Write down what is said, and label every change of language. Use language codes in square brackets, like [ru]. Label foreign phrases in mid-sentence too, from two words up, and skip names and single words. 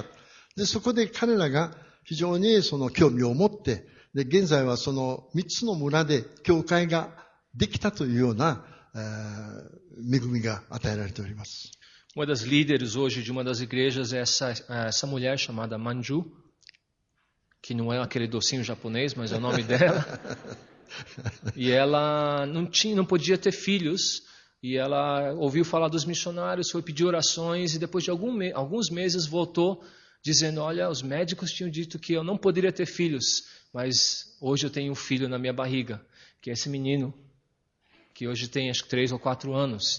[ja] で、そこで彼らが非常にその興味を持って、で、現在はその3つの村で教会ができたというような、恵みが与えられております。 [pt] Uma das líderes hoje de uma das igrejas é essa mulher chamada Manju, que não é aquele docinho japonês, mas é o nome dela. E ela não podia ter filhos, e ela ouviu falar dos missionários, foi pedir orações, e depois de alguns meses voltou dizendo, olha, os médicos tinham dito que eu não poderia ter filhos, mas hoje eu tenho um filho na minha barriga, que é esse menino, que hoje tem acho que 3 ou 4 anos.